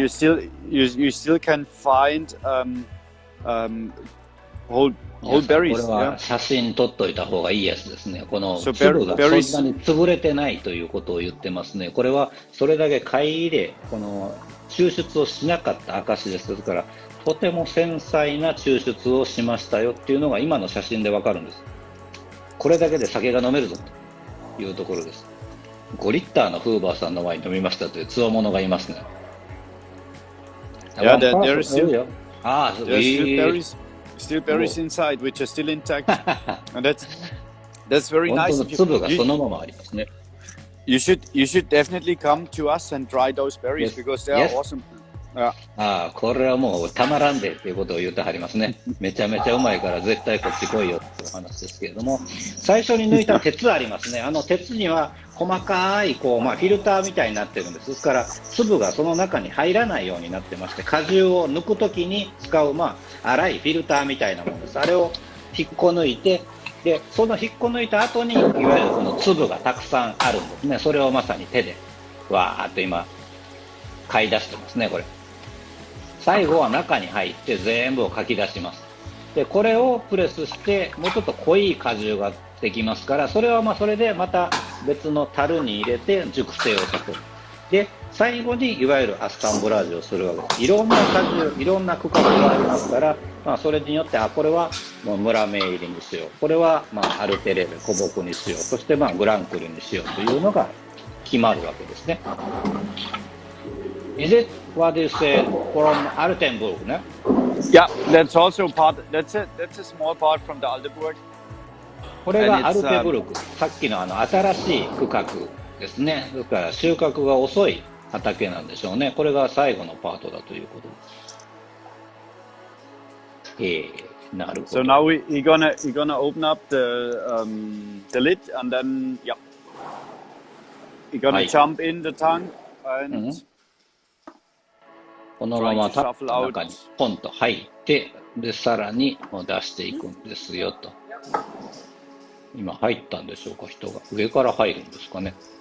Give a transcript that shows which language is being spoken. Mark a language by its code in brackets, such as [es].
[en] You still can find whole berries. [ja] これは写真撮っといた方がいいやつですね。この粒がそんなに潰れてないということを言ってますね。これはそれだけ貝でこの抽出をしなかった証です。ですから、とても繊細な抽出をしましたよっていうのが今の写真でわかるんです。これだけで酒が飲めるぞというところです。5リッターのフーバーさんのワイン飲みましたという強者がいますね。 [en] Yeah, there is still berries inside, which are still intact, and that's very [ja] 本当の粒がそのままありますね。 [en] You should definitely come to us and try those berries because they are awesome. [ja] これはもうたまらんでっていうことを言ってはりますね。めちゃめちゃうまいから絶対こっち来いよっていう話ですけれども、最初に抜いた鉄ありますね。鉄には細かいフィルターみたいになってるんです。ですから粒がその中に入らないようになってまして、果汁を抜くときに使う粗いフィルターみたいなものです。あれを引っこ抜いて、でその引っこ抜いた後にいわゆるこの粒がたくさんあるんですね。それをまさに手でわーっと今買い出してますね。これ最後は中に入って全部をかき出します。でこれをプレスしてもうちょっと濃い果汁ができますから、それはそれでまた別の樽に入れて熟成をさせる。で最後にいわゆるアスタンブラージュをするわけです。いろんな果汁、いろんな区画がありますから、それによってこれはもう村名入りにしよう、これはアルテレール古木にしよう、そしてグランクリュにしようというのが決まるわけですね。 [en] Is it what you said from Altenburg, ne? Yeah, that's also part. That's a small part from the Altenburg. [ja] これがアルテブルク、さっきの新しい区画ですね。ですから収穫が遅い畑なんでしょうね。これが最後のパートだということです。なるほど。 [en] So now we're gonna open up the lid and then we're gonna jump in the tank and [ja] このままタップの中にポンと入って、でさらに出していくんですよと。今入ったんでしょうか、人が上から入るんですかね。